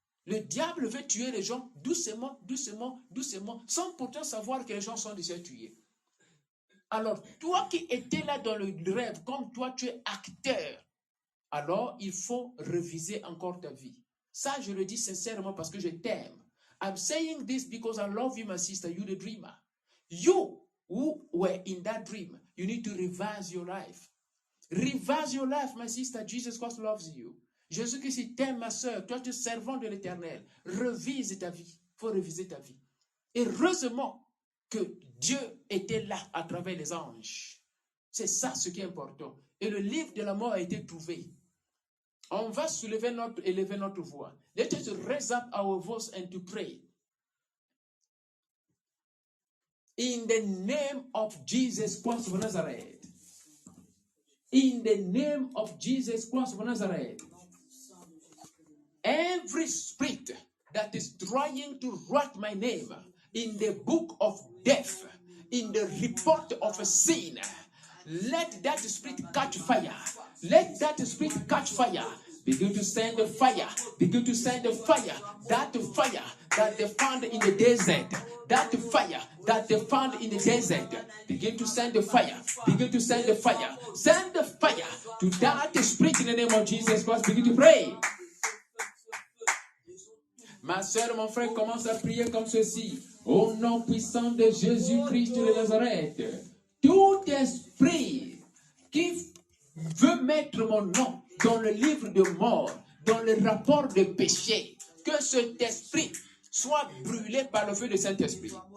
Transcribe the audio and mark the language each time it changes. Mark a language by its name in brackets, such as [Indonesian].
[French] Le diable veut tuer les gens doucement, doucement, doucement, sans pourtant savoir que les gens sont déjà tués. Alors, toi qui étais là dans le rêve, comme toi, tu es acteur, alors il faut réviser encore ta vie. Ça, je le dis sincèrement parce que je t'aime. [English] I'm saying this because I love you, my sister. You the dreamer. You who were in that dream, you need to revise your life. Revise your life, my sister. Jesus Christ loves you. [French] Jésus-Christ t'aime, ma soeur. Toi, tu es servant de l'Éternel. Revise ta vie. Il faut réviser ta vie. Et heureusement que Dieu était là à travers les anges. C'est ça ce qui est important. Et le livre de la mort a été trouvé. On va élever notre voix. [English] Let us raise up our voice and to pray. In the name of Jesus Christ of Nazareth. In the name of Jesus Christ of Nazareth. Every spirit that is trying to write my name in the book of death, in the report of a sin, let that spirit catch fire. Let that spirit catch fire. Begin to send the fire. Begin to send the fire. That fire that they found in the desert. That fire that they found in the desert. Begin to send the fire. Begin to send the fire. Send the fire to that spirit in the name of Jesus Christ. Begin to pray. [French] Ma soeur, mon frère, commence à prier comme ceci. Au nom puissant de Jésus-Christ de Nazareth. Tout esprit qui veut mettre mon nom dans le livre de mort, dans le rapport de péché, que cet esprit soit brûlé par le feu du Saint-Esprit.